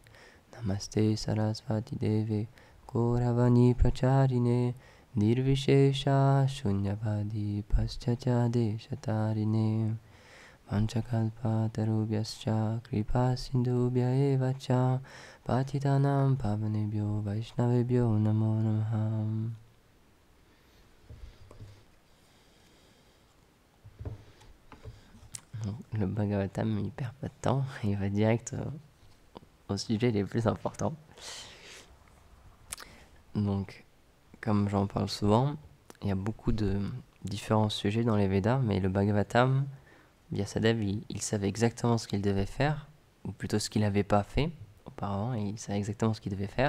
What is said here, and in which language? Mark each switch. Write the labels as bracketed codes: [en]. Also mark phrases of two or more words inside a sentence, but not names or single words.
[sa] नमस्ते सरस्वति देवे गौरवाणि प्रचारिणे निर्विशेष शून्यवादि पाश्चात्य देशतारिणे. वाञ्छाकल्प तरुभ्यश्च कृपा सिन्धुभ्य एव च पतितानां पावनेभ्यो वैष्णवेभ्यो नमो नमः. [fr] Le Bhagavatam, il perd pas de temps, il va direct au sujet les plus importants. Donc, comme j'en parle souvent, il y a beaucoup de différents sujets dans les Védas, mais le Bhagavatam, Vyasadeva, il savait exactement ce qu'il devait faire, ou plutôt ce qu'il n'avait pas fait auparavant, et il savait exactement ce qu'il devait faire.